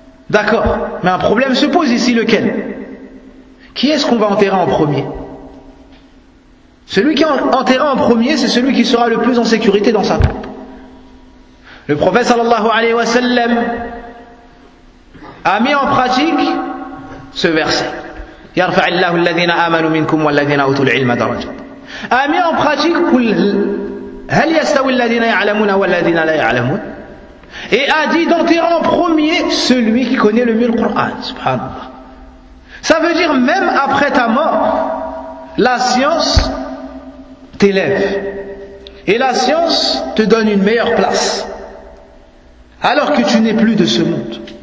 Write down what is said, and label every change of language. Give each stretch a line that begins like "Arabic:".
French: D'accord, mais un problème se pose ici, lequel? Qui est-ce qu'on va enterrer en premier? Celui qui enterrera en premier, c'est celui qui sera le plus en sécurité dans sa tombe. Le prophète sallallahu alayhi wa sallam a mis en pratique ce verset.
Arabic: يرفع الله الذين آمنوا منكم والذين أوتوا العلم درجات.
French: A mis en pratique
Arabic: كل هل يستوي الذين يعلمون والذين لا يعلمون.
French: Et a dit d'enterrer en premier celui qui connaît le mieux le Coran, subhanallah. Ça veut dire même après ta mort, la science t'élève et la science te donne une meilleure place alors que tu n'es plus de ce monde.